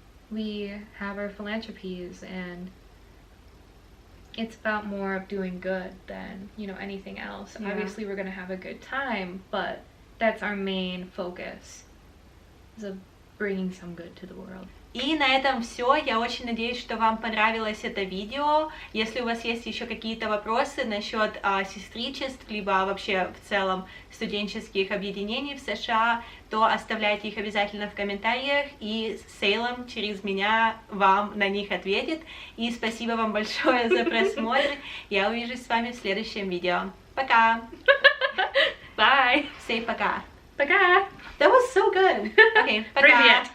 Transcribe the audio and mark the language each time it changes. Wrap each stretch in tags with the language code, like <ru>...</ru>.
<en>We have our philanthropies, and it's about more of doing good than, you know, anything else. Yeah. Obviously we're gonna have a good time, but that's our main focus, is of bringing some good to the world.</en> <ru>И на этом все. Я очень надеюсь, что вам понравилось это видео. Если у вас есть еще какие-то вопросы насчет сестричеств, либо вообще в целом студенческих объединений в США, то оставляйте их обязательно в комментариях, и Сейлом через меня вам на них ответит. И спасибо вам большое за просмотр. Я увижусь с вами в следующем видео. Пока!</ru> <en>Bye! Say</en> <ru>пока! Пока!</ru> <en>That was so good! Okay,</en> <ru>пока!</ru>